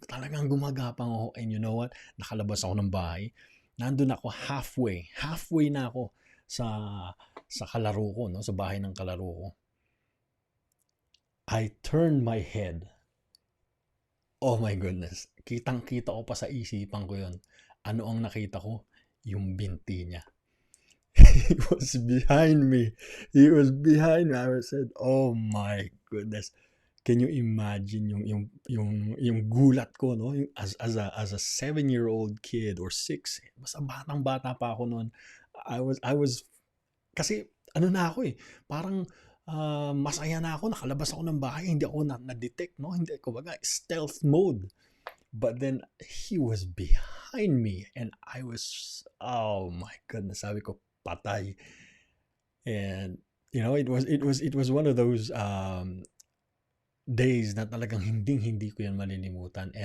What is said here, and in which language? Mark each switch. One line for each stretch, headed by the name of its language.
Filipino: Talagang gumagapang ako,
English: and you know what?
Filipino: Nakalabas ako ng bahay. Nandun ako halfway na ako sa kalaro ko, no? Sa bahay ng kalaro ko.
English: I turned my head. Oh my goodness.
Filipino: Kitang-kita ko pa sa isipan ko yun. Ano ang nakita ko? Yung binti niya.
English: He was behind me. He was behind me. I said, "Oh my goodness." Can you imagine
Filipino: yung gulat ko, no? Yung
English: as a 7-year-old kid or 6,
Filipino: basta batang-bata pa ako noon. I was kasi ano na ako eh, parang masaya na ako, nakalabas ako ng bahay, hindi ako na-detect, no? Hindi ko baga stealth mode.
English: But then he was behind me and I was, oh my goodness,
Filipino: sabi ko patay.
English: And it was one of those days
Filipino: na talagang hindi ko yan malilimutan.